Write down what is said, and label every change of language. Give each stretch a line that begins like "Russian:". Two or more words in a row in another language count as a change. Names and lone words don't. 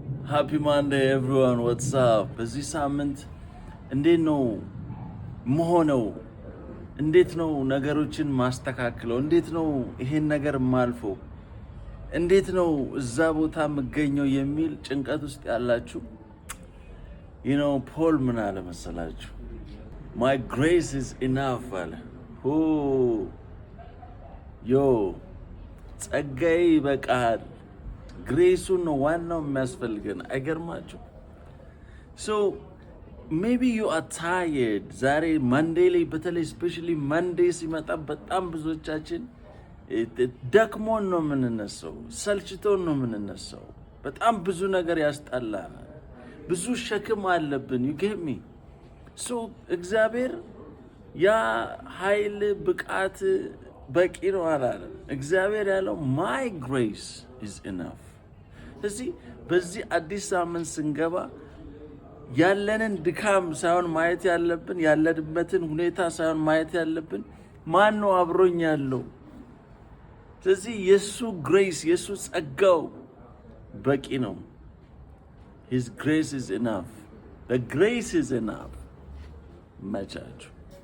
English: Happy Monday everyone, what's up?
Amharic: በዚህ ሳምንት እንዴት ነው መሆነው? እንዴት ነው ነገሮችን ማስተካክለው? እንዴት ነው ይሄን ነገር ማልፈው? እንዴት ነው እዛ ቦታ መገኘው የሚል ጭንቀት ውስጥ ያላችሁ ፖል ምን አለ መሰላችሁ?
English: My grace is enough
Amharic: አለ። ጸጋዬ ይበቃል። ግሬሱን ነው ዋናው የሚያስፈልገን። አይገርማችሁ?
English: So maybe you are tired.
Amharic: ዛሬ Monday ላይ በተለይ
English: especially Monday
Amharic: ሲመጣ በጣም ብዙዎቻችን ደክሞን ነው የምንነሳው፣ ሰልችቶን ነው የምንነሳው። በጣም ብዙ ነገር ያስጠላናል፣ ብዙ ሸክም አለብን።
English: you get me?
Amharic: So እግዚአብሔር ያ ኃይል ብቃት በቂ ነው አላለም። እግዚአብሔር ያለው
English: my grace is enough።
Amharic: ስለዚህ በዚህ አዲስ ሳምንት ስንገባ ያለንን ድካም ሳይሆን ማየት ያለብን፣ ያለንበትን ሁኔታ ሳይሆን ማየት ያለብን ማን ነው አብሮኝ ያለው። ስለዚህ የሱ ግሬስ የሱ ጸጋው በቂ ነው።
English: His grace is enough. The grace is enough። መቻችሁ